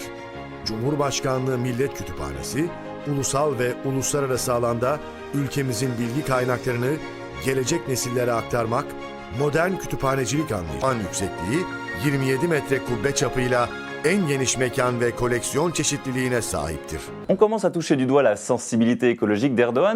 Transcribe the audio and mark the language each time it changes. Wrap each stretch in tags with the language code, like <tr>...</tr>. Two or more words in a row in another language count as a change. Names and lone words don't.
<tr>Cumhurbaşkanlığı Millet Kütüphanesi, ulusal ve uluslararası alanda ülkemizin bilgi kaynaklarını gelecek nesillere aktarmak, modern kütüphanecilik anlayışının yüksekliği 27 metre kubbe çapıyla en geniş mekan ve koleksiyon çeşitliliğine sahiptir.</tr> <fr>On commence à toucher du doigt la sensibilité écologique d'Erdogan.</fr>